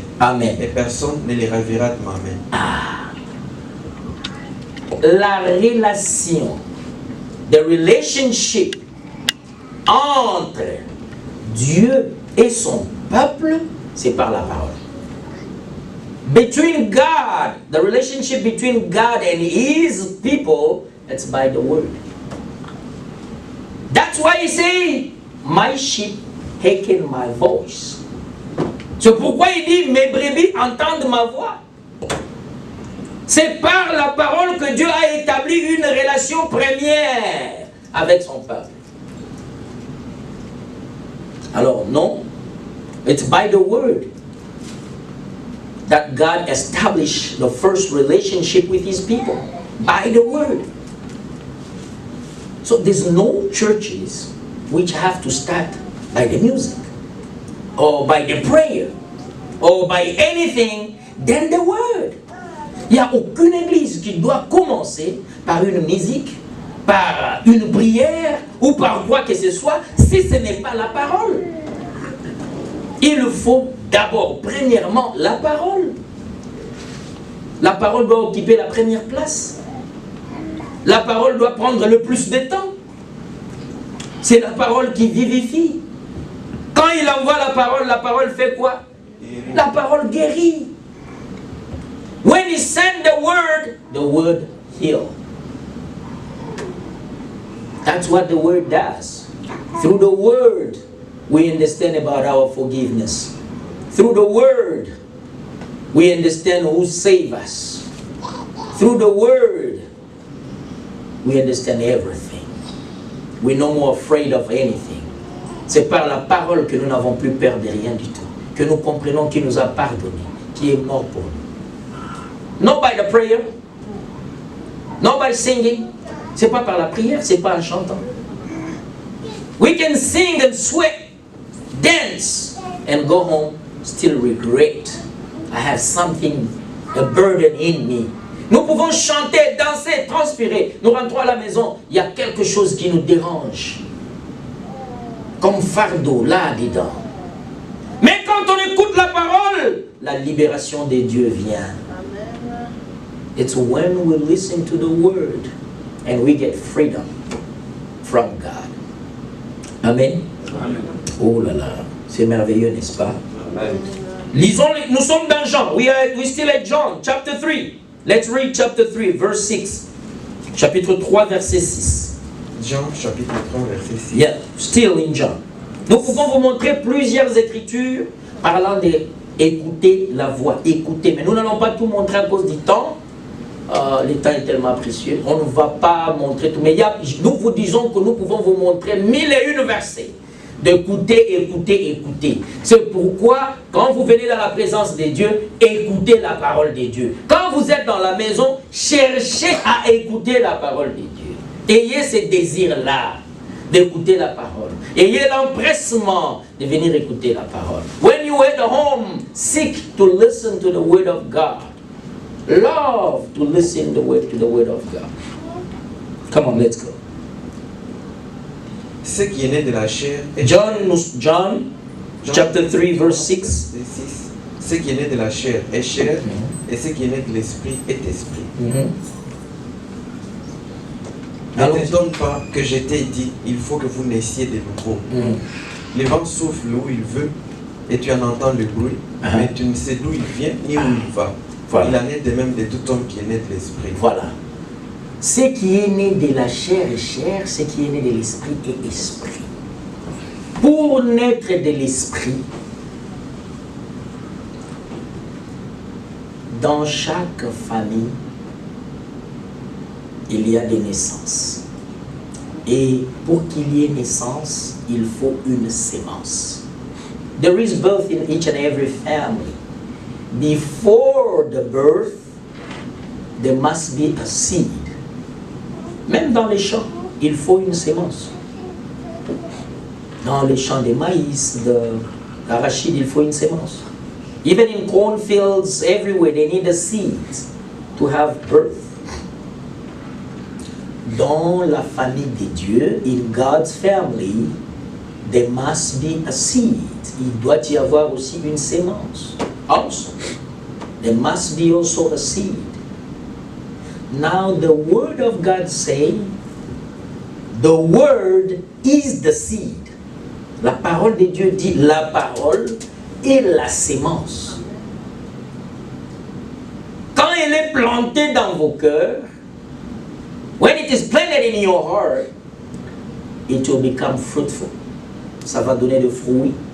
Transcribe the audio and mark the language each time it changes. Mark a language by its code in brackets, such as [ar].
[fr] Amen. Et personne ne les ravira de ma main. La relation, [en] the relationship [fr] entre Dieu et son peuple, c'est par la parole. [en] Between God, the relationship between God and His people, it's by the word. That's why He say, my sheep hearken my voice. [fr] C'est pourquoi il dit, mes brebis entendent ma voix. C'est par la parole que Dieu a établi une relation première avec son peuple. Alors non, [en] it's by the word that God established the first relationship with His people. By the word. So there's no churches which have to start by the music, or by the prayer, or by anything than the word. [fr] Il n'y a aucune église qui doit commencer par une musique, par une prière, ou par quoi que ce soit, si ce n'est pas la parole. Il faut d'abord, premièrement, la parole. La parole doit occuper la première place. La parole doit prendre le plus de temps. C'est la parole qui vivifie. Quand il envoie la parole fait quoi? La parole guérit. [en] When he sent the word heals. That's what the word does. Through the word, we understand about our forgiveness. Through the Word, we understand who saved us. Through the Word, we understand everything. We're no more afraid of anything. [fr] C'est par la parole que nous n'avons plus peur de rien du tout. Que nous comprenons qu'il nous a pardonné, qui est mort pour nous. [en] Not by the prayer, not by singing. [fr] C'est pas par la prière, c'est pas en chantant. [en] We can sing and sweat, dance, and go home, still regret. I have something, a burden in me. [fr] Nous pouvons chanter, danser, transpirer. Nous rentrons à la maison, il y a quelque chose qui nous dérange. Comme fardeau, là-dedans. Mais quand on écoute la parole, la libération de Dieu vient. [en] It's when we listen to the word and we get freedom from God. Amen. Amen. [fr] Oh là là, c'est merveilleux, n'est-ce pas? Amen. Lisons, nous sommes dans Jean. [en] We still at John, chapter 3. Let's read chapter 3, verse 6. [fr] Chapitre 3, verset 6. Jean chapitre 3 verset 6. [en] Yeah, still in John. [fr] Nous pouvons vous montrer plusieurs écritures parlant d'écouter la voix. Écouter, mais nous n'allons pas tout montrer à cause du temps. Le temps est tellement précieux. On ne va pas montrer tout. Mais nous vous disons que nous pouvons vous montrer 1001 versets. D'écouter, écouter, écouter. C'est pourquoi, quand vous venez dans la présence de Dieu, écoutez la parole de Dieu. Quand vous êtes dans la maison, cherchez à écouter la parole de Dieu. Ayez ce désir-là d'écouter la parole. Ayez l'empressement de venir écouter la parole. [en] When you are at home, seek to listen to the word of God. Love to listen to the word of God. Come on, let's go. [fr] Ce qui est né de la chair est [en] John chapter 3, verse 6. [fr] Ce qui est né de la chair est chair, et ce qui est né de l'esprit est esprit. Ne t'étonne pas que je t'ai dit, il faut que vous naissiez de nouveau. Le vent souffle où il veut, et tu en entends le bruit, mais tu ne sais d'où il vient ni où il va. Voilà. Il en est de même de tout homme qui est né de l'esprit. Voilà. Ce qui est né de la chair est chair, ce qui est né de l'esprit est esprit. Pour naître de l'esprit, dans chaque famille, il y a des naissances. Et pour qu'il y ait naissance, il faut une sémence. [en] There is birth in each and every family. Before the birth, there must be a seed. [fr] Même dans les champs, il faut une sémence. Dans les champs de maïs, d'arachide, il faut une sémence. [en] Even in cornfields, everywhere, they need a seed to have birth. [fr] Dans la famille de Dieu, [en] in God's family, there must be a seed. [fr] Il doit y avoir aussi une sémence. [en] Also, there must be also a seed. Now the word of God say, the word is the seed. [fr] La parole de Dieu dit, la parole est la sémence. Quand elle est plantée dans vos cœurs, [en] when it is planted in your heart, it will become fruitful. [fr] Ça va donner des fruits.